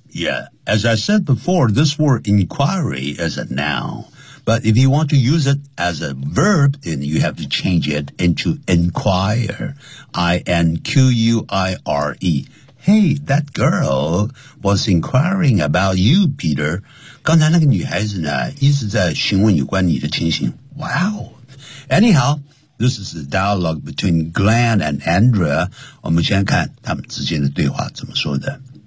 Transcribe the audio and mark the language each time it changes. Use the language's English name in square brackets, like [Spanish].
[English] Yeah, as I said before, this word inquiry is a noun. But if you want to use it as a verb, then you have to change it into inquire. I-N-Q-U-I-R-E. Hey, that girl was inquiring about you, Peter. [Chinese] 刚才那个女孩子呢一直在询问有关你的情形。 [English] Wow. Anyhow, this is a dialogue between Glenn and Andrea. [Chinese] 我们先看他们之间的对话怎么说的。